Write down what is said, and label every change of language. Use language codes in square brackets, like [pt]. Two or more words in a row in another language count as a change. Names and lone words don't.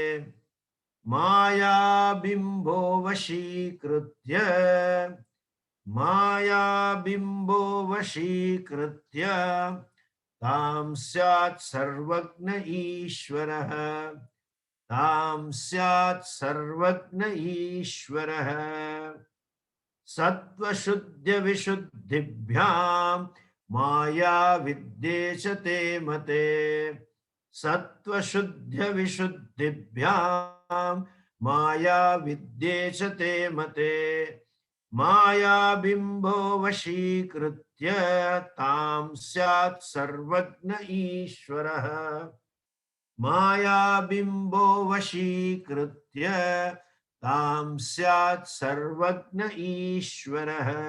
[sa] માયા બિંબો વશીકૃત્ય, માયા બિંબો વશીકૃત્ય તામ સ્યાત સર્વજ્ઞ ઈશ્વરઃ, તામ સ્યાત સર્વજ્ઞ ઈશ્વરઃ. સત્વશુદ્ધ્ય વિશુદ્ધિભ્યામ માયા વિદ્યે ચ તે મતે, सत्त्वशुद्ध्य विशुद्धिभ्यां माया विद्ये च ते मते मायाबिम्बो वशीकृत्य तां स्यात् सर्वज्ञ ईश्वरः मायाबिम्बो वशीकृत्य तां स्यात् सर्वज्ञ ईश्वरः